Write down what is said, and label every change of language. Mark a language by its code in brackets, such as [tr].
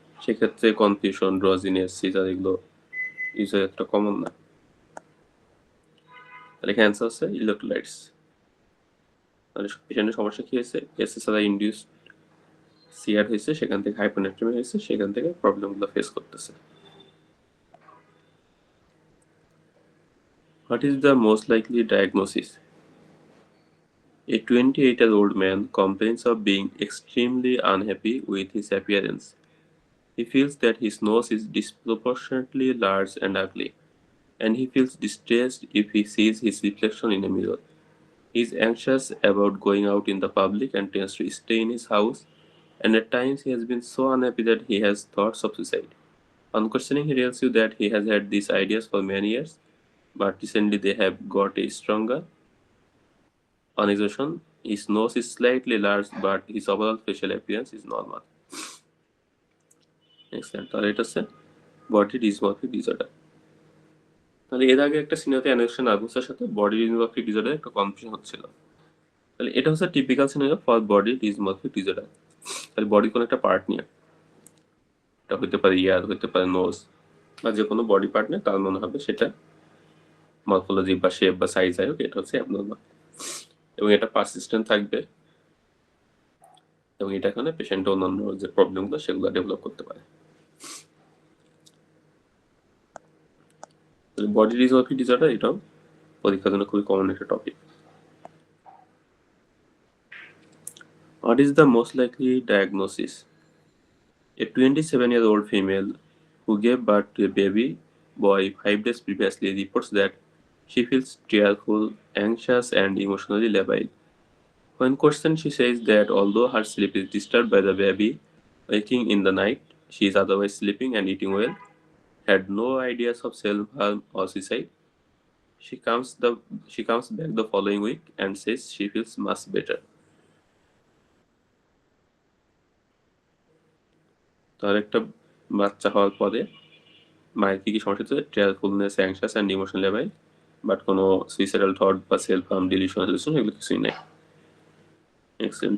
[bn] সেক্ষেত্রে confusion, ড্রজিনেস, caesar এগুলো usually একটা কমন না। তাহলে এখানে অ্যান্সার হচ্ছে ইলেকট্রোলাইটস। তাহলে পেশেন্টের সমস্যা কি হয়েছে? এসএসআরআই ইনডিউস সিয়ার হয়েছে, সেখান থেকে হাইপোনেট্রিমি হয়েছে, সেখান থেকে প্রবলেমগুলো ফেস করতেছে। [en] What is the most likely diagnosis? A 28-year-old man complains of being extremely unhappy with his appearance. He feels that his nose is disproportionately large and ugly, and he feels distressed if he sees his reflection in a mirror. He is anxious about going out in the public and tends to stay in his house, and at times he has been so unhappy that he has thoughts of suicide. On questioning, he tells you that he has had these ideas for many years, but recently they have got stronger. On examination, his nose is slightly large, but his overall facial appearance is normal. Excellent. [bn] তাহলে এটা হচ্ছে body dysmorphic disorder. তাহলে এর আগে একটা scenario anorexia নার্ভাসের সাথে body dysmorphic disorder একটা confusion হচ্ছিল। তাহলে এটা হচ্ছে typical scenario for body dysmorphic disorder. তাহলে বডি কোনো একটা পার্ট নিয়ে, এটা হতে পারে ইয়ার, হতে পারে নোজ, বা যে কোনো বডি পার্ট নিয়ে তার মনে হবে সেটা মরফোলজি বা শেপ বা সাইজ যাই হোক, এটা হচ্ছে অ্যাবনর্মাল এবং এটা পারসিস্টেন্ট থাকবে এবং এটা কারণে পেশেন্টের অন্যান্য যে প্রবলেমগুলো সেগুলো ডেভেলপ করতে পারে। বডি ডিসমরফিক ডিসঅর্ডার এটাও পরীক্ষার জন্য খুবই কমন একটা topic. [en] What is the most likely diagnosis? A 27-year-old female who gave birth to a baby boy 5 days previously reports that she feels tearful, anxious, and emotionally labile. When questioned, she says that although her sleep is disturbed by the baby waking in the night, she is otherwise sleeping and eating well, had no ideas of self-harm or suicide. She she comes back the following week and says she feels much better. [bn] তার একটা বাচ্চা হওয়ার পরে মায়ের কি সমস্যা হচ্ছে? টিয়ারফুলনেস, anxious and emotional level, but কোনো সুইসাইডাল থট বা সেলফ হার্ম, ডিলিউশন, হ্যালুসিনেশন এগুলো কিছুই নেই। এক্সেলেন্ট।